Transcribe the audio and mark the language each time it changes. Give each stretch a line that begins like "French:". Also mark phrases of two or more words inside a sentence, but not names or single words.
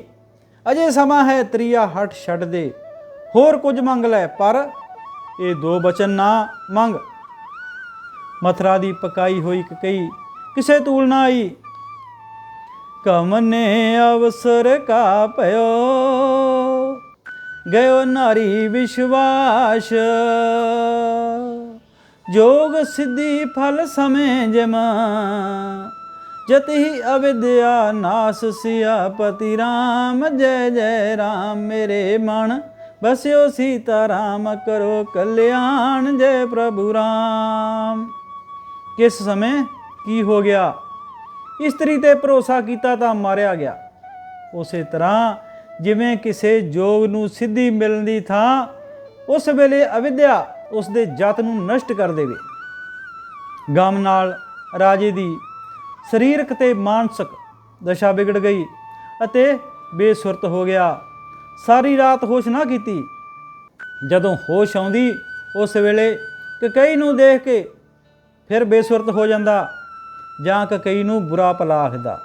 Punjabi: ਅਜੇ ਸਮਾਂ ਹੈ, ਤਰੀਆ ਹੱਠ ਛੱਡ ਦੇ, ਹੋਰ ਕੁਝ ਮੰਗ ਲੈ, ਪਰ ਇਹ 2 ਬਚਨ ਨਾ ਮੰਗ। ਮਥੁਰਾ ਦੀ ਪਕਾਈ ਹੋਈ ਕਕਈ ਕਿਸੇ ਤੂਲ ਨਾ ਆਈ।
Hindi: कमने अवसर का भइओ, गइओ नारी विश्वास। जोग सिद्धि फल समय जमा, जत ही अविद्या नास सियापति राम। जय जय राम मेरे मन, बस्यो सीता राम करो कल्याण। जय प्रभु राम। किस समय की हो गया?
Punjabi: ਇਸਤ੍ਰੀ ਤੇ ਭਰੋਸਾ ਕੀਤਾ ਤਾਂ ਮਾਰਿਆ ਗਿਆ। ਉਸੇ ਤਰ੍ਹਾਂ ਜਿਵੇਂ ਕਿਸੇ ਜੋਗ ਨੂੰ ਸਿੱਧੀ ਮਿਲਣ ਦੀ ਥਾਂ ਉਸ ਵੇਲੇ ਅਵਿੱਦਿਆ ਉਸ ਦੇ ਜਤ ਨੂੰ ਨਸ਼ਟ ਕਰ ਦੇਵੇ। ਗਮ ਨਾਲ ਰਾਜੇ ਦੀ ਸਰੀਰਕ ਤੇ ਮਾਨਸਿਕ ਦਸ਼ਾ ਵਿਗੜ ਗਈ ਅਤੇ ਬੇਸੁਰਤ ਹੋ ਗਿਆ। ਸਾਰੀ ਰਾਤ ਹੋਸ਼ ਨਾ ਕੀਤੀ। ਜਦੋਂ ਹੋਸ਼ ਆਉਂਦੀ ਉਸ ਵੇਲੇ ਕਕਈ ਨੂੰ ਦੇਖ ਕੇ ਫਿਰ ਬੇਸੁਰਤ ਹੋ ਜਾਂਦਾ ਜਾਂ ਕਕਈ ਨੂੰ ਬੁਰਾ ਭਲਾ ਆਖਦਾ।